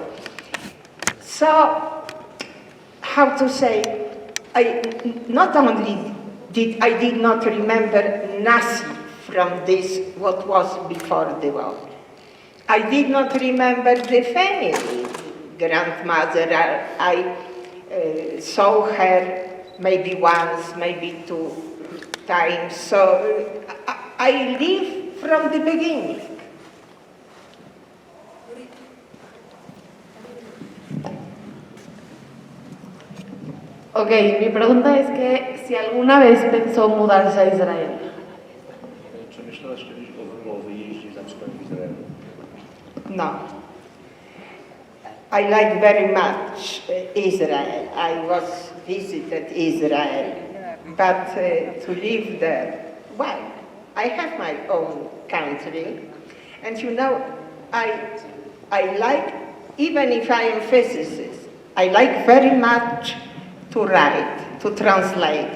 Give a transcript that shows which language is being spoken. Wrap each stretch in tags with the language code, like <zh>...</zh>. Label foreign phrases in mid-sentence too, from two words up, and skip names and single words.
<en>So, how to say, I not only did not remember nothing from this, what was before the war. I did not remember the family. Grandmother, I saw her maybe once, maybe 2 times. So I live from the beginning.</en> <es>Ok, mi pregunta es que si alguna vez pensó mudarse a Israel.</es> <pl>Czy myślałaś kiedyś o wyjeździe na przykład w Izraelu?</pl> <en>No. I like very much Israel. I was visited Israel, but to live there, well, I have my own country, and you know, I like, even if I am physicist, I like very much to write, to translate.</en>